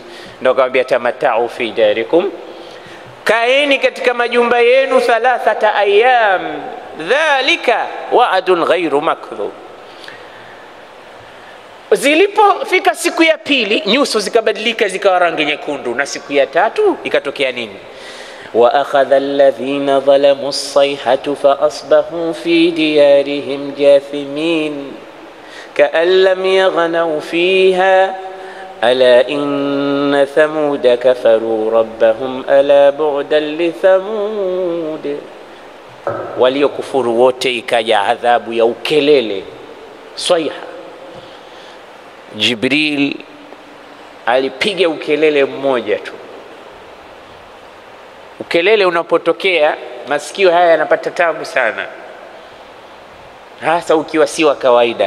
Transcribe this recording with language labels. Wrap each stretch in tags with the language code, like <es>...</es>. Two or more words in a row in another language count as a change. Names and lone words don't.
<sw>Ndio akamwambia</sw> <ar>تمتعوا في داركم,</ar> <sw>kaeni katika majumba yenu 3</sw> <ar>أيام ذلك وعد غير مكذوب.</ar> <sw>Zilipofika siku ya pili, nyuso zikabadilika zikawa rangi nyekundu, na siku ya tatu ikatokea nini?</sw> <ar>وأخذ الذين ظلموا الصيحة فأصبحوا في ديارهم جاثمين كأن لم يغنوا فيها ألا إن ثمود كفروا ربهم ألا بعدا لثمود.</ar> <sw>waliokufuru wote ikaja adhabu ya ukelele, swaiha. Jibril alipiga ukelele mmoja tu. Ukelele unapotokea masikio haya yanapata tabu sana, hasa ukiwa si wa kawaida.</sw>